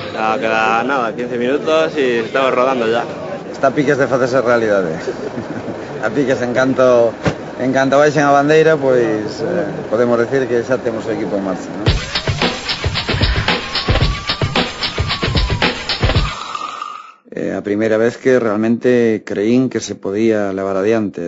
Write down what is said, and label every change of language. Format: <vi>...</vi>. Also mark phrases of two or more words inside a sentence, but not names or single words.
<es>queda nada, 15 minutos y estamos rodando ya.</es> <gl>Está a piques de facerse realidade. A piques en canto baixen a bandeira, pois podemos decir que xa temos o equipo en marcha, non? A primeira vez que realmente creín que se podía levar adiante.</gl>